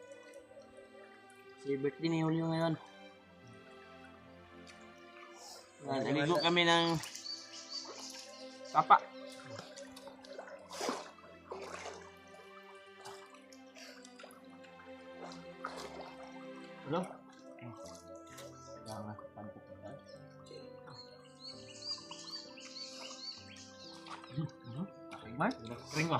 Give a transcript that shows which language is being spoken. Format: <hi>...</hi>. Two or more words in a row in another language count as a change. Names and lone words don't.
<tl>Si birthday ni Julio ngayon. Naligo kami ng sapa. Ano?</tl> <id>Jangan pantuk kan? Kering banget, udah kering lah.</id>